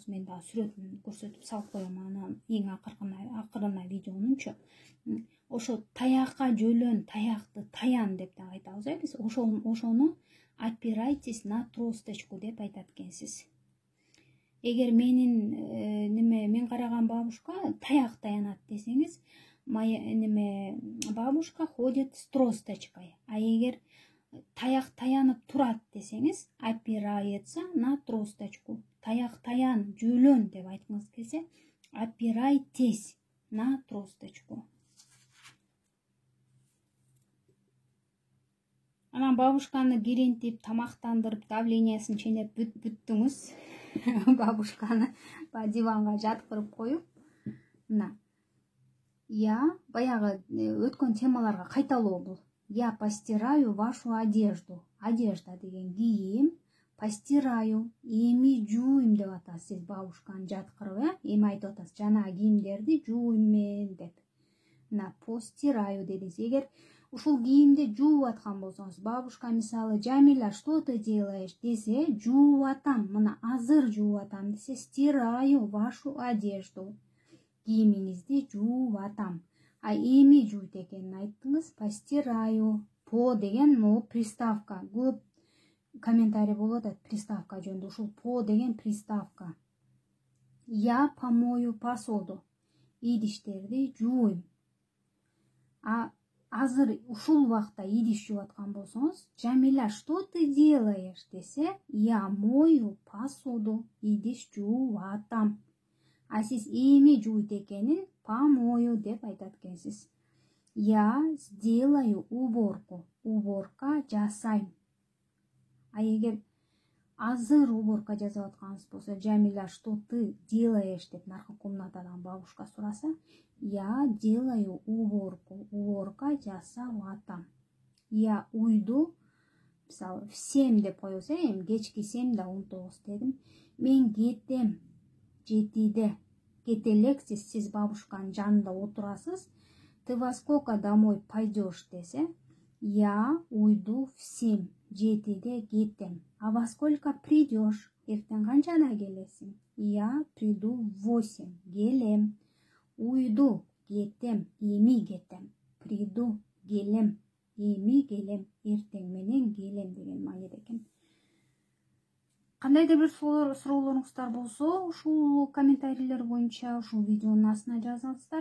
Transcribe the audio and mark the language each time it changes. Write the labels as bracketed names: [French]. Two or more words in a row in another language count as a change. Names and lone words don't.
[Kyrgyz] Мен да сүрөтүн көрсөтүп салып коем анан эң акырына видеонунчу. Ошо таякка жөлөн, таякты таян деп да айтабыз, биз ошону [Russian] опирайтесь на тросточку [Kyrgyz] деп айтат экенсиз. Эгер мен караган бабушка таяк таянат десеңиз, [Russian] бабушка ходит с тросточкой. [Kyrgyz] А эгер таяк таянып турат десеңиз, [Russian] опирается на тросточку. [Kyrgyz] Таяк таян, жөлөн деп айткыңыз келсе, [Russian] опирайтесь на тросточку. [Kyrgyz] Анан бабушканы киринтип, тамактандырып, давлениясын ченеп бүттүңүз. Бабушканы диванга жаткырып коюп, мына. Я баягы өткөн темаларга кайталоо бул. [Russian] Я постираю вашу одежду. [Kyrgyz] Одежда деген кийим, постираю, эми жууйм деп атасыз сиз бабушканы жаткырып, эми айтып атасыз жанагы кийимдерди жууйм мен деп. Мына постираю дедиңиз. Эгер ушул кийимди жууп аткан болсоңуз, бабушка мисалы, Жамиля, [Russian] что ты делаешь [Kyrgyz] десе, жууп атам, мына азыр жууп атам десе, [Russian] стираю вашу одежду. [Kyrgyz] Кийимиңизди жууп атам. А эми жуйт экенин айттыңыз, постираю. По деген могу приставка. Көп комментарий болот приставка жөнүндө. Ушул по деген приставка. [Russian] Я помою посуду. [Kyrgyz] Идиштерди жууйм. А азыр ушул убакта идиш жууп аткан болсоңуз, Жамиля, [Russian] что ты делаешь десе, я мою посуду. [Kyrgyz] Идиш жууп атам. А сиз эми жуйт экенин помою деп айтат экенсиз. [Russian] Я сделаю уборку. [Kyrgyz] Уборка жасайм. А эгер азыр уборка жасап атканыңыз болсо, Жамиля, [Russian] что ты делаешь [Kyrgyz] деп наркы комнатадан бабушка сураса, [Russian] я делаю уборку. [Kyrgyz] Уборка жасап атам. [Russian] Я уйду, [Kyrgyz] мисалы, в 7 деп коебуз, эми кечки 7 19 дедим. Мен кетем 7-де. Кете элексиз, сиз бабушканын жанында отурасыз. [Russian] Ты во сколько домой пойдешь десе, я уйду в 7, [Kyrgyz] 7-де кетем. [Russian] А во сколько придешь? [Kyrgyz] Эртең канчада келесиң? [Russian] Я приду в 8, [Kyrgyz] келем. Уйду, кетем, эми кетем. Приду, келем, эми келем. Эртең менен келем деген мааниде экен. Кандайдыр бир суроолоруңуздар болсо, ушул комментарийлер боюнча ушул видеонун астына жазыңыздар.